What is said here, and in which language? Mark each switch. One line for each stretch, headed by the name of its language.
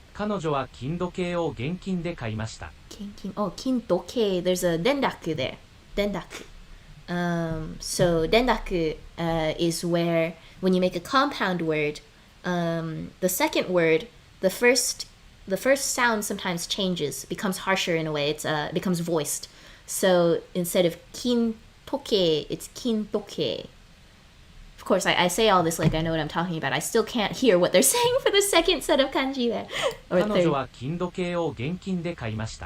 Japanese: 彼女は金時計を現金で買いました。
English: 金時計 there's a dendaku there. Dendaku. So dendaku is where when you make a compound word, the second word, the first sound sometimes changes, becomes harsher in a way. It becomes voiced. So instead of kin toke, it's kin toke. Of course, I say all this like I know what I'm talking about. I still can't hear what they're saying for the second set of kanji there. Or
Japanese: 彼女は金時計を現金で買いました。